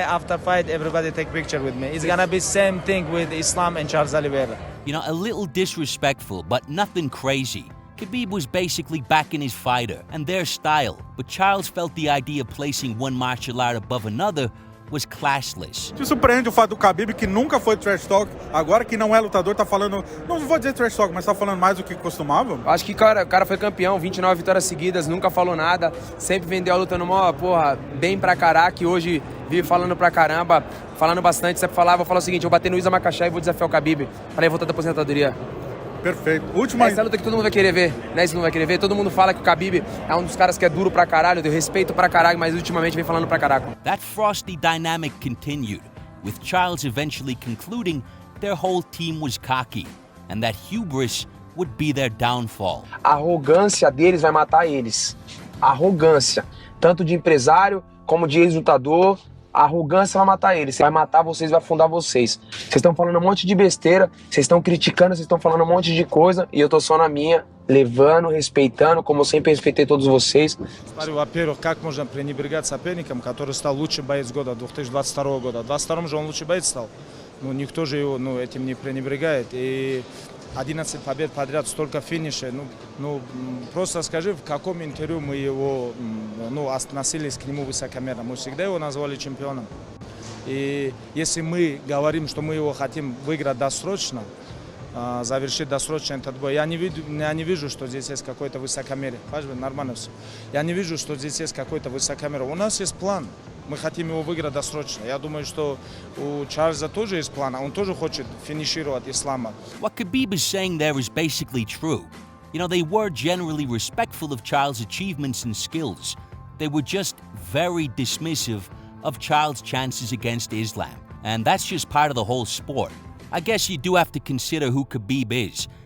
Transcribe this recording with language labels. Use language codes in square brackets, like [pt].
[en] After fight, everybody take picture with me. It's gonna be same thing with Islam and Charles Oliveira. A little disrespectful, but nothing crazy. Khabib was basically backing his fighter and their style, but Charles felt the idea of placing one martial art above another was classless. [pt] Te surpreende o fato do Khabib, que nunca foi trash talk, agora que não é lutador, tá falando, não vou dizer trash talk, mas tá falando mais do que costumava? Acho que o cara foi campeão, 29 vitórias seguidas, nunca falou nada, sempre vendeu a luta numa, bem pra caraca, e hoje vive falando pra caramba, falando bastante, sempre falava, vou falar o seguinte, eu vou bater no Islam Makhachev e vou desafiar o Khabib para ir voltar da aposentadoria. Perfeito. Última... Essa é a luta que todo mundo vai querer ver, né? Isso não vai querer ver. Todo mundo fala que o Khabib é um dos caras que é duro pra caralho, eu respeito pra caralho, mas ultimamente vem falando pra caraca. [en] That frosty dynamic continued, with Charles eventually concluding their whole team was cocky, and that hubris would be their downfall. [pt] A arrogância deles vai matar eles. A arrogância, tanto de empresário como de ex-lutador. A arrogância vai matar eles, vai matar vocês, vai afundar vocês. Vocês estão falando um monte de besteira, vocês estão criticando, vocês estão falando um monte de coisa e eu tô só na minha, levando, respeitando, como eu sempre respeitei todos vocês. [ru] Во-первых, как можно пренебрегать соперником, который стал лучший боец года 2022 года? В 2022 же он лучший боец стал. Никто же его этим не пренебрегает. И 11 побед подряд, столько финишей. Просто скажи, в каком интервью мы его относились к нему высокомерно. Мы всегда его назвали чемпионом. И если мы говорим, что мы его хотим выиграть досрочно, завершить досрочно этот бой. Я не вижу, что здесь есть какое-то высокомерие. Нормально все. Я не вижу, что здесь есть какое-то высокомерие. У нас есть план. Мы хотим его выиграть досрочно. Я думаю, что у Чарльза тоже есть план. Он тоже хочет финишировать Ислама. [en] What Khabib is saying there is basically true. You know, they were generally respectful of Charles' achievements and skills. They were just very dismissive of Charles' chances against Islam. And that's just part of the whole sport. I guess you do have to consider who Khabib is.